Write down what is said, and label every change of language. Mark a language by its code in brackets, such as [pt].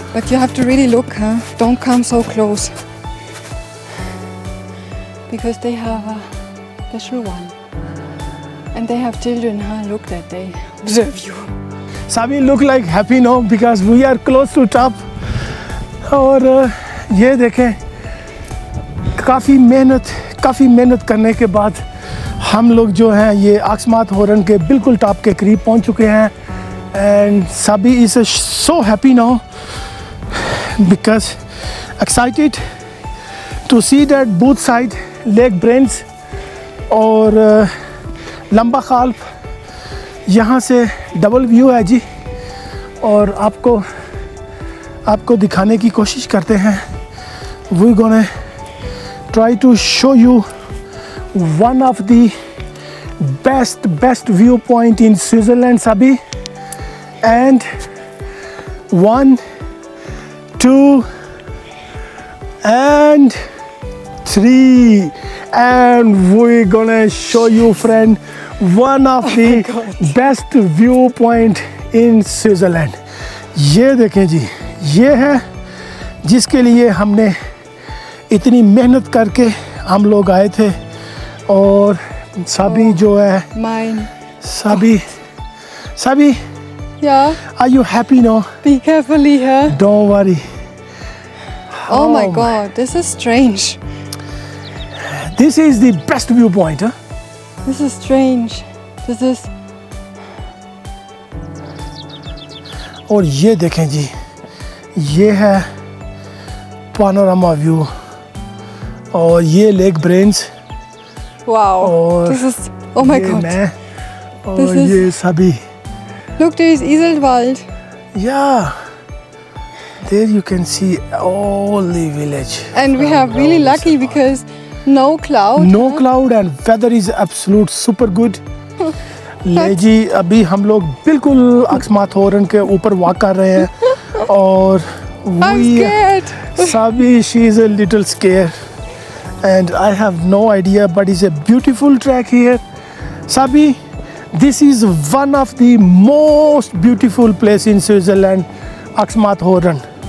[en] But you have to really look, huh? Don't come so close. Because they have a special one. And they have children, huh? Look that they observe you. Sabi look like happy now because we are close to top. [hi] और ये देखें, काफ़ी मेहनत करने के बाद हम लोग जो हैं ये अक्समात होरन के बिल्कुल टॉप के करीब पहुंच चुके हैं. [en] and Sabi is so happy now because excited to see that both side Lake Brains [hi] और लंबा खाल यहाँ से डबल व्यू है जी। और आपको दिखाने की कोशिश करते हैं। [en] We gonna try to show you one of the best viewpoint in Switzerland, Sabi. And 1, 2 and 3, and we're gonna show you, friend, one of the best viewpoint in Switzerland. [hi] ये देखें जी, ये है जिसके लिए हमने इतनी मेहनत करके हम लोग आए थे। और साबी जो है Sabi [en] Yeah. Are you happy now? Be careful here. Don't worry. Oh my God, this is strange. This is the best viewpoint, huh? This is strange. This is. [hi] और ये देखें जी, ये है पानोरामा व्यू और ये लेक ब्रेन्स। [en] Wow. [hi] और [en] this is. Oh my God. [hi] मैं और [en] This is- [hi] ये सभी। [en] Look, there is Iseltwald. Yeah. There you can see all the village. And we have really lucky because no cloud. No cloud and weather is absolute super good. [hi] ले जी, अभी हम लोग बिल्कुल अक्समात होरन के ऊपर वॉक कर रहे हैं और [en] I'm scared. Sabi, she is a little scared and I have no idea, but it's a beautiful track here. Sabi, this is one of the most beautiful place in Switzerland, अक्समात होरन।